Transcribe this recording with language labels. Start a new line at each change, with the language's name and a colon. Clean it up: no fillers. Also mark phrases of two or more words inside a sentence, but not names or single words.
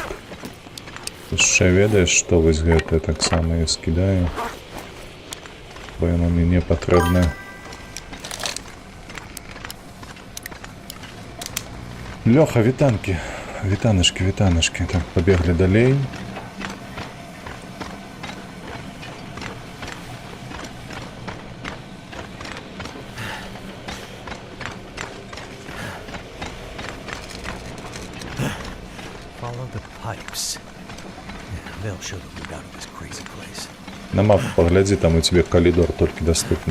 Belarusian: Яшчэ ведаеш, што вось гэта таксама я скідаю. Бо яно мне не патрэбна. Лёха, вітанкі. Вітанашкі, вітанашкі. Так, пабеглі далей.
English: Follow the pipes. Yeah, they'll show the route out of this crazy place.
Belarusian: На мапу паглядзі, там у цябе калідор толькі даступны.